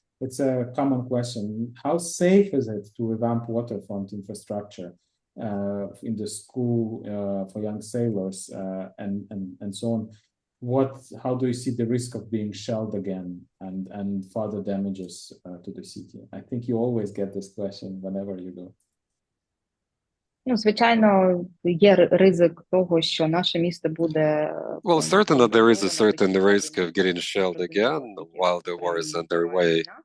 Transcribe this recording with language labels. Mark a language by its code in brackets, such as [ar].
[en] It's a common question. How safe is it to revamp waterfront infrastructure in the school for young sailors and so on? How do you see the risk of being shelled again and further damages to the city? I think you always get this question whenever you go. [uk] Звичайно, є ризик того, що наше місто буде... [en] Well, certainly there is a certain risk of getting shelled again while the war is underway.